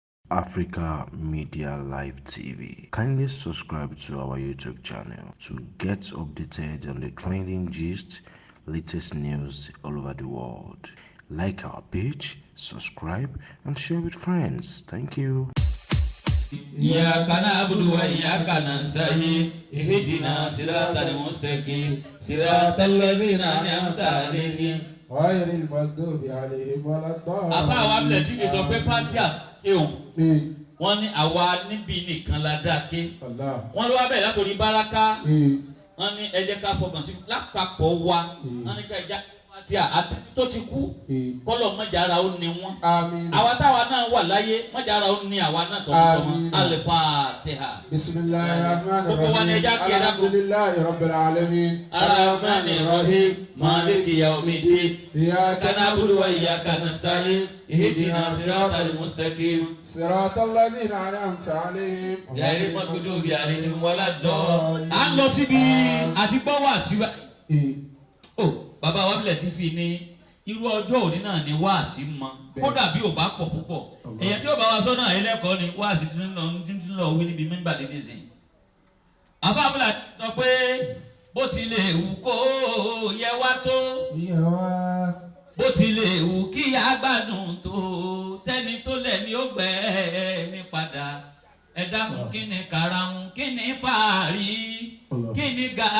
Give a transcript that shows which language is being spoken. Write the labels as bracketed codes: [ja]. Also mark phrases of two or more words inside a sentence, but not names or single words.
[en] Africa Media Live TV. Kindly subscribe to our YouTube channel to get updated on the trending gist, latest news all over the world. Like our page, subscribe, and share with friends. Thank you. [ar] إياك نعبد وإياك نستعين اهدنا صراط المستقيم صراط الذين أنعمت عليهم غير المغضوب عليهم ولا الضالين. [yo] àfa àwọn abúlé tí mi sọ pé fatia kéwọn wọ́n ní àwa níbi nìkan la dá ké wọ́n ló wá bẹ̀rẹ̀ látòrí báràká wọ́n ní ẹ jẹ́ ká fọkàn sí lápapọ̀ wa wọ́n ní ká ẹ já fatia àti tó ti kú kọ́lọ̀ mọ́jàra ó ní wọ́n àwa táwa náà wà láyé mọ́jàra ó ní àwa náà tọmọtọmọ al-Fatiha. [ar] بسم الله الرحمن الرحيم الحمد لله رب العالمين الرحمن الرحيم مالك يوم الدين إياك نعبد وإياك نستعين اهدنا الصراط المستقيم صراط الذين أنعمت عليهم غير المغضوب عليهم ولا الضالين. [yo] à ń lọ síbi àti gbọ́ wá síwá. Bàbá wa bílẹ̀ ti fi ní irú ọjọ́ òní náà ni wáàsí mọ kódà bí ò bá pọ̀ púpọ̀ èyàn tí ó bá wa sọ náà ẹlẹ́kọ̀ọ́ ni wáàsí tí ń lọ wí níbi mímbà dédé sí i. àfa abúlé sọ pé bó ti lè wù kó yẹ wá tó bó ti lè wù kí agbádùn tó tẹ́ni tó lẹ̀ ní ó gbẹ́ mi padà ẹ dákun kí ni karahun kí ni fàárí kí ni gàá.